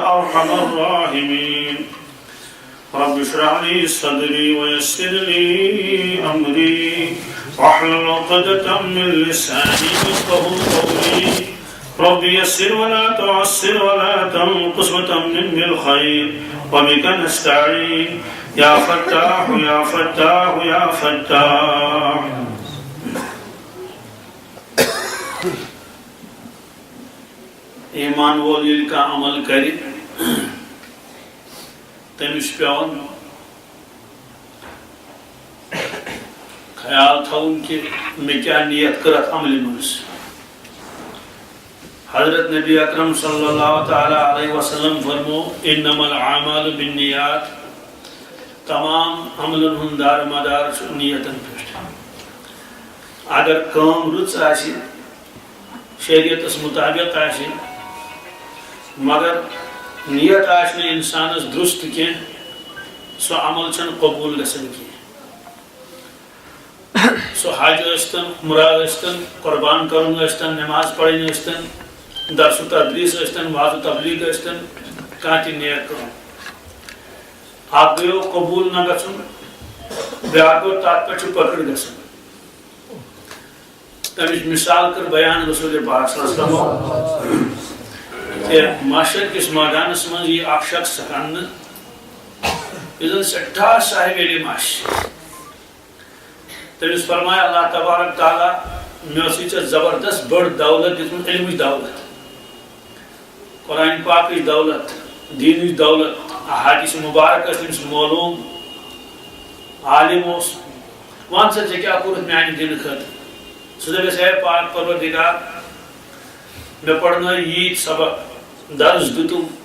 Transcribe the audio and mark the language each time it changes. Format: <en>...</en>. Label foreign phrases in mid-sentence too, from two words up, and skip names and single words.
<ar>أرحم الراحمين رب اشرح لي صدري ويسر لي أمري واحلل عقدة من لساني يفقهوا قولي رب يسر ولا تعسر ولا تنقص وتمم بالخير وبك نستعين يا فتاح يا فتاح يا فتاح</ar> <ks>ایمان وول ییٚلہِ کانٛہہ عمل کرِ تٔمِس چھُ پیٚوان خیال تھاوُن کہِ مےٚ کیٛاہ نیت کٔر اَتھ عملہِ منٛز حضرت نبی اکرم</ks> <ar>صلی اللہ تعالیٰ علیہ وسلم</ar> <ks>فرمو</ks> <ar>انما الاعمال بالنیات</ar> <ks>تمام عملن ہُنٛد دار مدار چھُ نیتن پٮ۪ٹھ اگر کٲم رٕژ آسہِ شریعتس مطابق آسہِ مگر نیت آسہِ نہٕ اِنسانس درست کینٛہہ سُہ عمل چھُنہٕ قبوٗل گژھان کینٛہہ سُہ حج ٲسۍتن عمرہ ٲسۍتن قربان کرُن ٲسۍتن نماز پرٕنۍ ٲسۍتن درس و تدریس ٲسۍتن واعظ و تبلیغ ٲسۍتن کانٛہہ تہِ نیک کٲم اکھ گٔیو قبوٗل نہ گژھُن بیٛاکھ گوٚو تتھ پٮ۪ٹھ چھُ پٔکٕر گژھان تمِچ مثال کٔر بیان رسول پاک</ks> <ar>صلی اللہ علیہ وسلم</ar> <ks>کہ معاشر کس میدانس منٛز یی اکھ شخص اننہٕ یُس زن سٮ۪ٹھاہ صاحب علم آسہِ تٔمِس فرمایہِ اللہ تبارک تعالیٰ مےٚ ٲسٕے ژےٚ زبردست بٔڑ دولت دِژمٕژ علمٕچ دولت قرآن پاکٕچ دولت دیٖنٕچ دولت احادیث مبارک ٲسۍ تٔمِس معلوٗم عالم اوس وَن سا ژےٚ کیٛاہ کوٚرُتھ میانہِ دِنہٕ خٲطرٕ سُہ دَپٮ۪س ہے پاک پروردگار مےٚ پرنٲے ییٖتۍ سبق درس دیُتُم</ks>